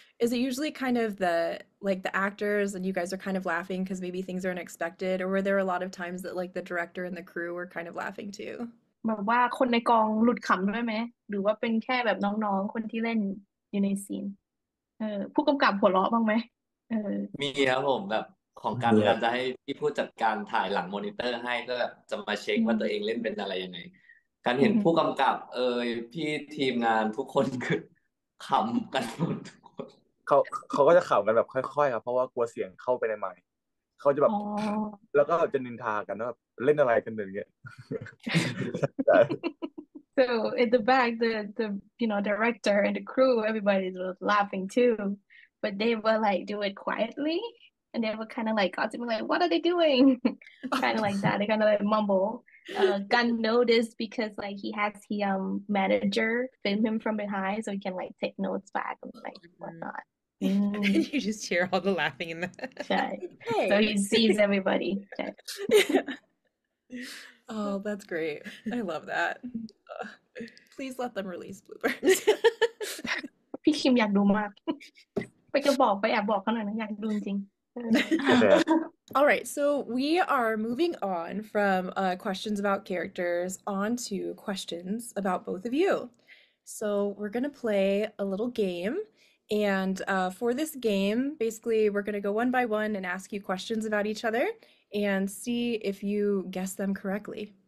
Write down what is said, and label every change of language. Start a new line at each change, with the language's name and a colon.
English: Is it usually kind of the actors and you guys are kind of laughing because maybe things are unexpected, or were there a lot of times that like the director and the crew were kind of laughing too?
Thai: แบบว่าคนในกองหลุดขำด้วยไหมหรือว่าเป็นแค่แบบน้องๆคนที่เล่นอยู่ในซีนผู้กำกับหัวเราะบ้างไหม มีครับผมแบบของการเวลาจะให้พี่ผู้จัดการถ่ายหลังมอนิเตอร์ให้ก็แบบจะมาเช็คว่าตัวเองเล่นเป็นอะไรยังไงการเห็นผู้กำกับพี่ทีมงานทุกคนคือขำกันหมดทุกคน เขาก็จะขำกันแบบค่อยๆครับเพราะว่ากลัวเสียงเข้าไปในไมค์เขาจะแบบแล้วก็จะนินทากันว่าแบบเล่นอะไรกันอย่างเงี้ย
English: So in the back, the director and the crew, everybody was laughing too, but they will like do it quietly, and they were kind of like gossiping, like, "What are they doing?" Kind of like that. They kind of like mumble. Gunn noticed because like he has manager film him from behind, so he can like take notes back and like whatnot. You just hear all the laughing in the. Hey. So he sees everybody. Oh, that's great. I love that. Please let them release bloopers.
Thai: พี่คิมอยากดูมาก ไปแอบบอกเขาหน่อยนะอยากดูจริง
English: All right, so we are moving on from questions about characters on to questions about both of you. So we're going to play a little game. And for this game, basically, we're going to go one by one and ask you questions about each other and see if you guess them correctly.